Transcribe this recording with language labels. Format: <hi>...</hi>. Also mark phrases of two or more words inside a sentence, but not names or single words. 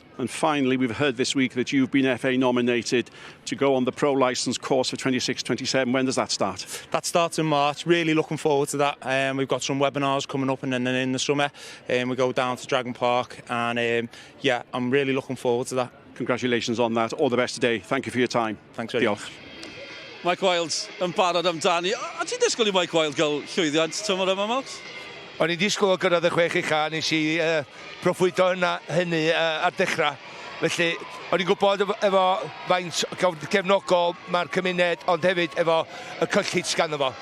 <en>And finally, we've heard this week that you've been FA nominated to go on the pro licence course for 26-27. When does that start? That starts in March. Really looking forward to that. We've got some webinars coming up, and then in the summer we go down to Dragon Park, and yeah, I'm really looking forward to that. Congratulations on that. All the best today. Thank you for your time. Thanks very much.</en> <cy>Mike Wilde yn barod amdani. A ti'n disgwyl I Mike Wilde gael llwyddiant tymor yma, Malt? O'n i'n disgwyl o gyrraedd y 6 ucha, nes I proffwydo hynny ar dechrau. Felly, o'n i'n gwybod efo faint cefnogol mae'r cymuned, ond hefyd efo y cyllid ganddo fo.</cy>